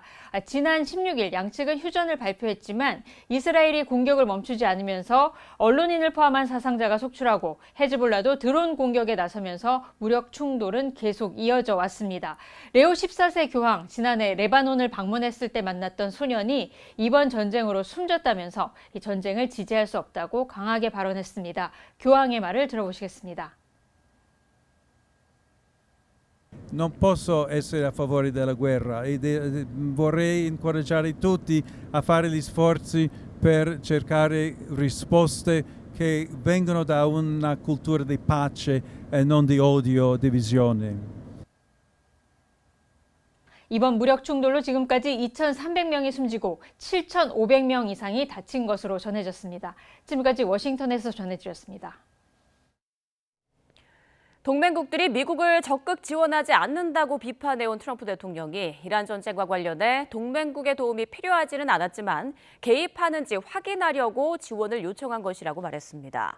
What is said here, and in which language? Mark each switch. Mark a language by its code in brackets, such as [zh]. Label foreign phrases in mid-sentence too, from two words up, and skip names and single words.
[ko] 지난 16일 양측은 휴전을 발표했지만 이스라엘이 공격을 멈추지 않으면서 언론인을 포함한 사상자가 속출하고 헤즈볼라도 드론 공격에 나서면서 무력 충돌은 계속 이어져 왔습니다. 레오 14세 교황, 지난해 레바논을 방문했을 때 만났던 소년이 이번 전쟁으로 숨졌다면서 이 전쟁을 지지할 수 없다고 강하게 발언했습니다. 교황의 말을 들어보시겠습니다. [it] Non posso essere a favore della guerra e vorrei incoraggiare tutti a fare gli sforzi per cercare risposte che vengono da una cultura di pace e non di odio, divisione. [ko] 이번 무력 충돌로 지금까지 2,300명이 숨지고 7,500명 이상이 다친 것으로 전해졌습니다. 지금까지 워싱턴에서 전해드렸습니다. 동맹국들이 미국을 적극 지원하지 않는다고 비판해온 트럼프 대통령이 이란 전쟁과 관련해 동맹국의 도움이 필요하지는 않았지만 개입하는지 확인하려고 지원을 요청한 것이라고 말했습니다.